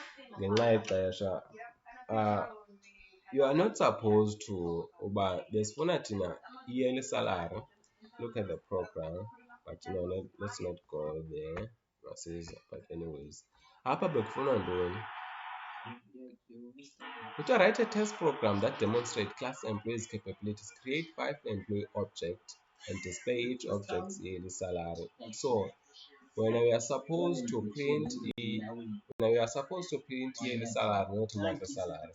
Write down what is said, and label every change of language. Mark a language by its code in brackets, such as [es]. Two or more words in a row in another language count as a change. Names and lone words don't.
[xh] ngenxa yexesha. [en] uh, you are not supposed to [xh] uba besifuna thina [en] yearly salary. Look at the program, but let's not go there masiza. But anyways, [xh] apha bekufuna ntoni? [en] To write a test program that demonstrates class employees' capabilities, create 5 employee objects and display each object's yearly salary. So when we are supposed to print yearly salary, not monthly salary.